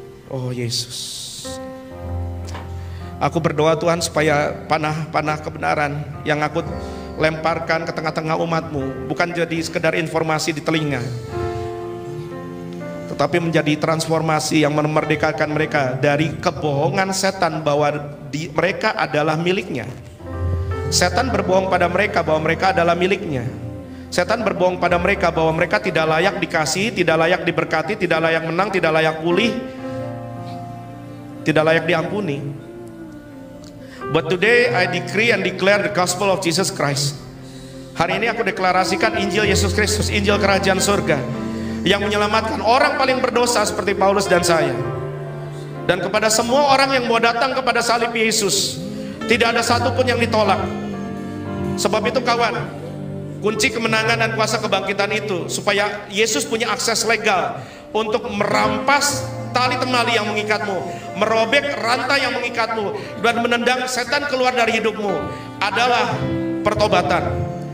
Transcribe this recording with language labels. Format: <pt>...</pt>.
<id>Oh Yesus, aku berdoa Tuhan supaya panah-panah kebenaran yang aku lemparkan ke tengah-tengah umat-Mu bukan jadi sekedar informasi di telinga, tetapi menjadi transformasi yang memerdekakan mereka dari kebohongan setan bahwa mereka adalah miliknya. Setan berbohong pada mereka bahwa mereka adalah miliknya. Setan berbohong pada mereka bahwa mereka tidak layak dikasih, tidak layak diberkati, tidak layak menang, tidak layak pulih, tidak layak diampuni.</id> <en>But today I decree and declare the gospel of Jesus Christ.</en> <id>Hari ini aku deklarasikan Injil Yesus Kristus, Injil Kerajaan Surga, yang menyelamatkan orang paling berdosa seperti Paulus dan saya. Dan kepada semua orang yang mau datang kepada salib Yesus, tidak ada satupun yang ditolak. Sebab itu kawan, kunci kemenangan dan kuasa kebangkitan itu supaya Yesus punya akses legal untuk merampas tali temali yang mengikatmu, merobek rantai yang mengikatmu, dan menendang setan keluar dari hidupmu adalah pertobatan.</id>